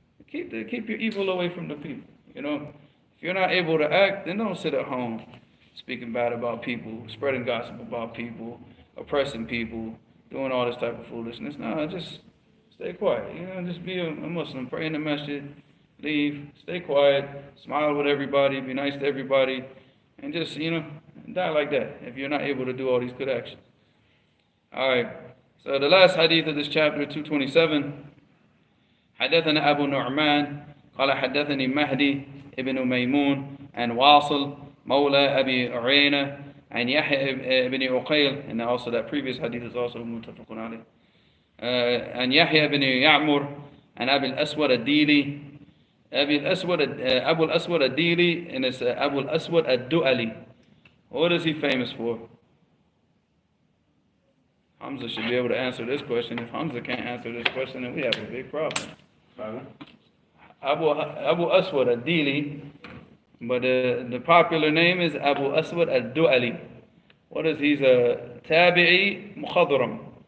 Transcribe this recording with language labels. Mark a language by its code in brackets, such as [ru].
[en] Keep your evil away from the people. If you're not able to act, then don't sit at home speaking bad about people, spreading gossip about people, oppressing people, doing all this type of foolishness. No, just stay quiet. Just be a Muslim. Pray in the masjid. Leave. Stay quiet. Smile with everybody. Be nice to everybody. And just, die like that if you're not able to do all these good actions. Alright. So the last hadith of this chapter, 227. [ar] حدثنا أبو نعمان قال حدثني مهدي ابن ميمون عن واصل مولى أبي عرينة عن يحيى ابن عقيل, [en] and also that previous hadith is also [ar] متفق عليه. عن يحيى بن يعمر عن أبي الأسود الديلي أبو الأسود الديلي, [en] and it's Abu al-Aswad ad-Du'ali. What is he famous for? Hamza should be able to answer this question. If Hamza can't answer this question, then we have a big problem. Abu Aswad ad-Dili, but the popular name is Abu Aswad ad-Du'ali. What is he's a tabi'i mukhadram.